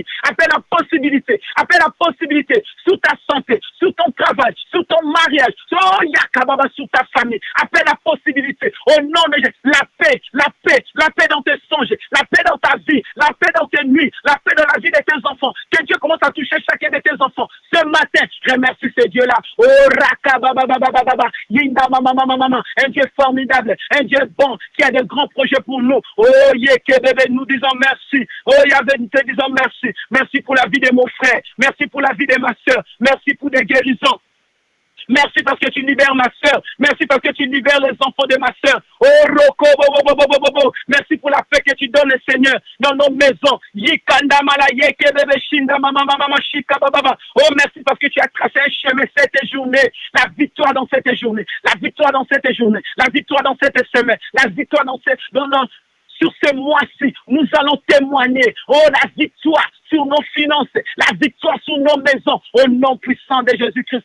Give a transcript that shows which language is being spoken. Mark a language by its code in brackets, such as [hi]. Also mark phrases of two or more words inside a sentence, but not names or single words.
[fr] Appelle la possibilité. Appelle la possibilité sur ta santé, sur ton travail, sur ton mariage, sur ta famille. Appelle la possibilité. Au nom de Jésus, la paix dans tes songes, la paix dans ta vie, la paix dans tes nuits, la paix dans la vie de tes enfants. Que Dieu commence à toucher chacun de tes enfants. Ce matin, remercie ce Dieu-là. Oh, rakabababababa, yinda mama, un Dieu formidable, un Dieu bon, qui a de grands projets pour nous. Oh, bébé, nous disons merci. Oh, Yahvé, nous te disons merci. Merci pour la vie de mon frère. Merci pour la vie de ma soeur. Merci pour des guérisons. Merci parce que tu libères ma soeur. Merci parce que tu libères les enfants de ma soeur. Oh, Roko, merci pour la paix que tu donnes, Seigneur, dans nos maisons. Yikanda malayeke bebe shinda mama shika baba. Oh, merci parce que tu as tracé un chemin cette journée. La victoire dans cette journée. La victoire dans cette journée. La victoire dans cette semaine. La victoire sur ce mois-ci, nous allons témoigner, oh, la victoire sur nos finances, la victoire sur nos maisons, au nom puissant de Jésus-Christ.